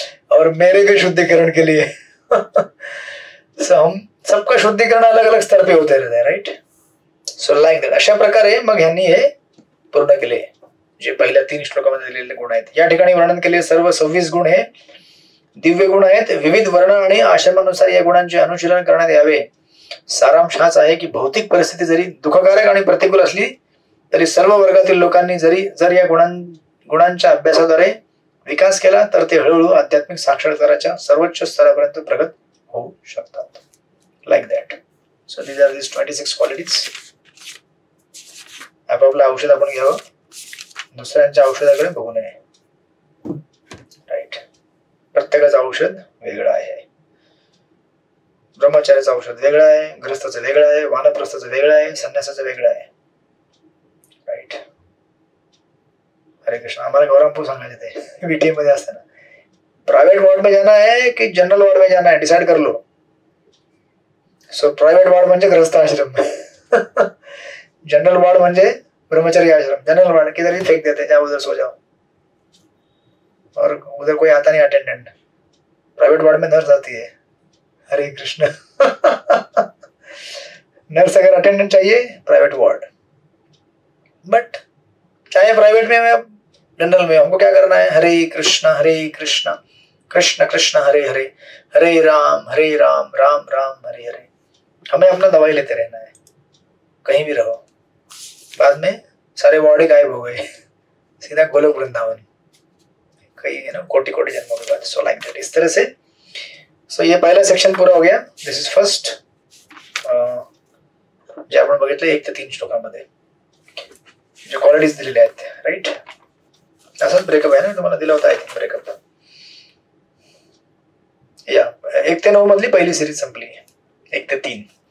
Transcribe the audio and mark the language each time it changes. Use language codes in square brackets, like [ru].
[hi] और मेरे भी शुद्धिकरण के लिए सो हम सबका शुद्धिकरण अलग अलग स्तर पे होते रहते हैं, राईट. [en] So like that. [mr] अशा प्रकारे मग ह्यांनी हे पूर्ण केले जे पहिल्या 3 श्लोकामध्ये दिलेले गुण आहेत. या ठिकाणी वर्णन केले सर्व 26 गुण हे दिव्य गुण आहेत. विविध वर्ण आणि आश्रमानुसार या गुणांचे अनुशीलन करण्यात यावे. सारांश हाच आहे की भौतिक परिस्थिती जरी दुःखकारक आणि प्रतिकूल असली तरी सर्व वर्गातील लोकांनी जर या गुणांच्या अभ्यासाद्वारे विकास केला तर ते हळूहळू आध्यात्मिक साक्षात्काराच्या सर्वोच्च स्तरापर्यंत प्रगत होऊ शकतात. Like that. [en] So these are this 26 qualities. [mr] आपापलं औषध आपण घ्यावं, दुसऱ्यांच्या औषधाकडे बघू नये. राईट. प्रत्येकाचं औषध वेगळं आहे. ब्रह्मचार्याचं औषध वेगळं आहे, गृहस्थाचं वेगळं आहे, वानप्रस्थाचं वेगळं आहे, संन्यासाचं वेगळं आहे. राईट. हरे कृष्ण. [hi] हमारे गौरमपुर [mr] सांगायचे थे वीटी मध्ये असताना, [hi] प्राइवेट वार्ड में जाना है कि जनरल वार्ड में जाना है, डिसाइड कर लो. [mr] सो प्राइवेट वार्ड म्हणजे गृहस्थ आश्रम, जनरल वार्ड म्हणजे ब्रह्मचर्य आश्रम. [hi] जनरल वार्ड किधर ही फेंक देते, जाओ उधर सो जाओ, और उधर कोई आता नहीं अटेंडेंट. प्राइवेट वार्ड में नर्स आती है. हरे कृष्ण. नर्स अगर अटेंडेंट चाहिए प्राइवेट वार्ड, बट चाहे प्राइवेट में या जनरल में, हमको क्या करना है? हरे कृष्ण कृष्ण कृष्ण हरे हरे, हरे राम राम राम हरे हरे. हमें अपना दवाई लेते रहना है, कहीं भी रहो. बाद में सारे वार्ड गायब हो गए, सीधा गोलोक वृंदावन, कई कोटि कोटि जन्मों के बाद. So like that. इस तरह से सो ये पहिला सेक्शन पूरा हो गया. [en] this is first [mr] जे आपण बघितलं 1 ते 3 श्लोकांमध्ये जे क्वालिटीज दिलेले आहेत. राईट. असाच ब्रेकअप आहे ना, तुम्हाला दिला होता ब्रेकअप. या 1 ते 9 मधली पहिली सिरीज संपली, 1 ते 3.